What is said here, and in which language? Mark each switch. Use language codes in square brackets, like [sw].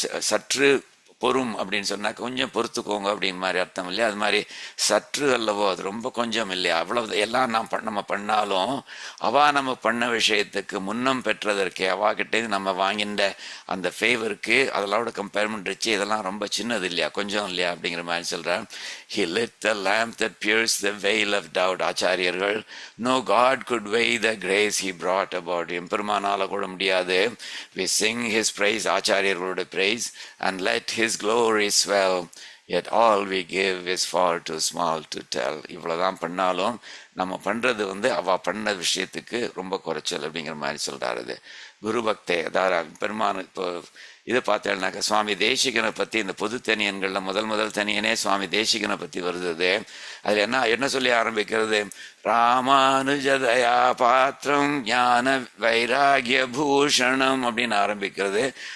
[ta] சற்று பொறும் அப்படின்னு சொன்னாக்க கொஞ்சம் பொறுத்துக்கோங்க அப்படின்னு மாதிரி அர்த்தம் இல்லையா? அது மாதிரி சற்று அல்லவோ, அது ரொம்ப கொஞ்சம் இல்லையா? அவ்வளவு எல்லாம் நம்ம பண்ணாலும் நம்ம பண்ண விஷயத்துக்கு முன்னம் பெற்றதற்கே, அவாகிட்டே நம்ம வாங்கின்ற அந்த ஃபேவருக்கு அதெல்லாம் கம்பேர் பண்ணுறச்சு இதெல்லாம் ரொம்ப சின்னது இல்லையா, கொஞ்சம் இல்லையா அப்படிங்கிற மாதிரி சொல்கிறேன். [en] He lit the lamp that pierced the veil of doubt. ஆச்சாரியர்கள், no God could weigh the grace he brought about. [ta] எம்பெருமானால கூட முடியாது. [en] We sing his praise, ஆச்சாரியர்களோட praise, and let his glory swell. Yet all we give is far too small to tell. [ta] இவ்வளவுதான் பண்ணாலும் நம்ம பண்றது வந்து அவ பண்ண விஷயத்துக்கு ரொம்ப குறைச்சல் அப்படிங்கிற மாதிரி சொல்றாரு. குரு பக்தே, அதாவது பெருமான். இப்போ இதை பார்த்தேன்னாக்கா சுவாமி தேசிகனை பற்றி இந்த பொது தனியன்களில் முதல் தனியனே சுவாமி தேசிகனை பற்றி வருது. அதில் என்ன சொல்லி ஆரம்பிக்கிறது? [sa] ராமானுஜதயா பாத்திரம் ஞான வைராகிய பூஷணம் [ta] அப்படின்னு ஆரம்பிக்கிறது.